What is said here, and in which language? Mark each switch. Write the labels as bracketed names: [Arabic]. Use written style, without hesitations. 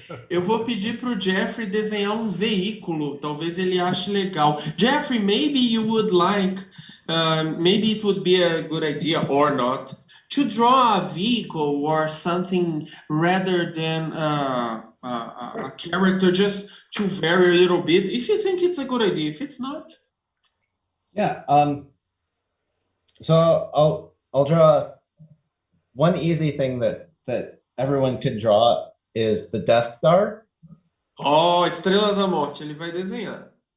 [Portuguese] Eu vou pedir para o Jeffrey desenhar um veículo. Talvez ele ache legal. [English] Jeffrey, maybe you would like, maybe it would be a good idea or not, to draw a vehicle or something rather than a character, just to vary a little bit. If you think it's a good idea, if it's not. Yeah. So I'll draw. One easy thing that everyone could draw is the Death Star. [Portuguese] Oh, Estrela da Morte, ele vai desenhar.